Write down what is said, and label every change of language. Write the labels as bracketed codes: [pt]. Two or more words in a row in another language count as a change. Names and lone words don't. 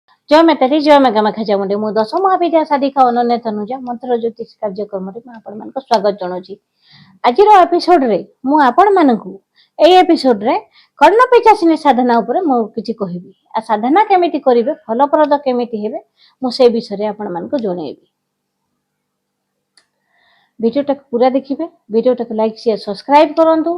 [or] ଜୟ ମାତାରୀ ଜୟ ମେଗା ମେଘା ଚାମୁଣ୍ଡୀ ମୁଁ ଦଶ ମହାବିଦ୍ୟା ସାଧିକା ଅନନ୍ୟା ତନୁଜା ମନ୍ତ୍ର ଜ୍ୟୋତିଷ କାର୍ଯ୍ୟକ୍ରମ ସ୍ୱାଗତ ଜଣାଉଁ। ଆଜି ଏପିସୋଡ ରେ ମୁଁ ଆପଣ ମାନଙ୍କୁ ଏ ଏପିସୋଡ ରେ କର୍ଣ୍ଣ ପିଶାଚିନୀ ସାଧନା ଉପରେ ମୁଁ କିଛି କହିବି। ଆ ସାଧନା କେମିତି କରିବେ ଫଳପ୍ରଦ କେମିତି ହେବେ ମୁଁ ସେ ବିଷୟ ରେ ଆପଣ ମାନଙ୍କୁ ଜଣେଇବି। ଭିଡିଓଟା ପୂରା ଦେଖିବେ, ଭିଡିଓଟା [en] like share subscribe [or] କରନ୍ତୁ।